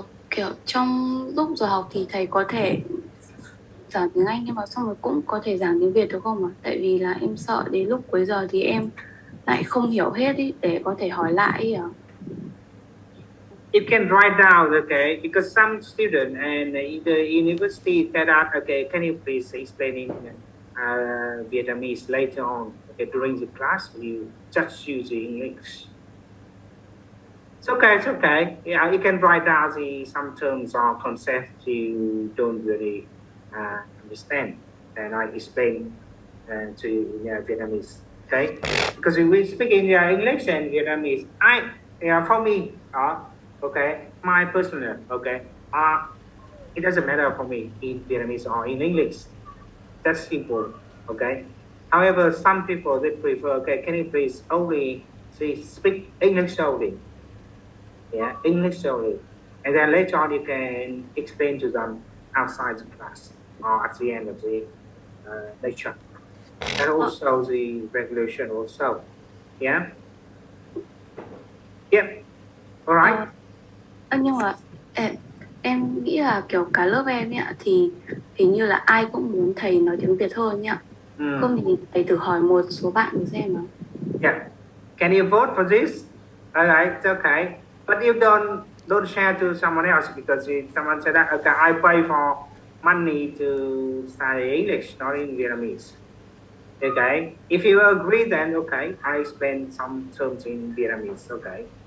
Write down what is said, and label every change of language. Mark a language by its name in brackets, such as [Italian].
[Vietnamese] kiểu trong lúc giờ học thì thầy có thể giảng tiếng Anh nhưng mà xong rồi cũng có thể giảng tiếng Việt được không ạ? Tại vì là em sợ đến lúc cuối giờ thì em lại không hiểu hết ý, để có thể hỏi lại ý ạ. [English] It can write down, okay, because some student and in the university said that, okay, can you please explain in Vietnamese later on, okay, during the class, you just use the English. It's okay. Yeah, you can write down some terms or concepts you don't really understand, and I explain to Vietnamese, okay? Because we speak in English and Vietnamese, for me, okay, my personal, okay, it doesn't matter for me in Vietnamese or in English. That's simple, okay. However, some people they prefer, okay, can you please only speak English only? Yeah, English only, and then later on you can explain to them outside the class or at the end of the lecture, and also the regulation also. Yeah. Yep. All right. [Vietnamese] Nhưng mà em nghĩ là kiểu cả lớp em ấy ạ, thì hình như là ai cũng muốn thầy nói tiếng Việt hơn nhỉ ạ. Không thì thầy thử hỏi một số bạn thử xem nào. [English] Yeah. Can you vote for this? All right, it's okay. But you don't share to someone else because someone said that, okay, I pay for money to study English, not in Vietnamese. Okay. If you agree, then okay, I explain some terms in Vietnamese. Okay.